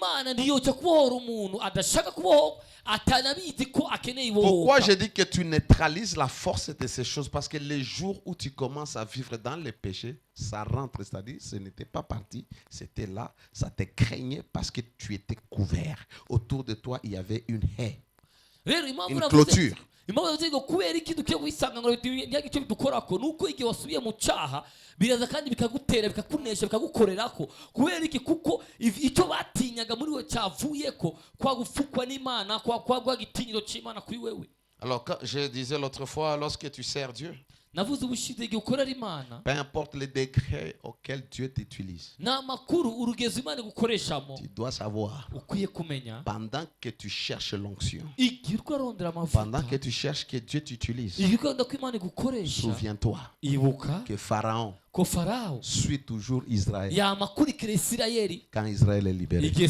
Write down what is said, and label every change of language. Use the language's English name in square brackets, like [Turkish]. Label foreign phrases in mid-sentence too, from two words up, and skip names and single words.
[French] Pourquoi je dis que tu neutralises la force de ces choses? Parce que les jours où tu commences à vivre dans les péchés, ça rentre, c'est-à-dire ce n'était pas parti, c'était là, ça te craignait parce que tu étais couvert. Autour de toi, il y avait une haie, une clôture. [Kinyarwanda] kubera iki dukwiye kubisanga ngo icyo bidukorako nuko igihe wasubiye mu cyaha biraza kandi bikagutera bikakunesha bikagukorerako kubera iki kuko icyo batinyaga muri we cyavuyeko kwa gufukwa n'Imana kwa gitinyiro cy'Imana kuri wewe. [French] Alors je disais l'autre fois, lorsque tu sers Dieu, peu importe le degré auquel Dieu t'utilise, tu dois savoir, pendant que tu cherches l'onction, pendant que tu cherches que Dieu t'utilise, souviens-toi que Pharaon suit toujours Israël quand Israël est libéré.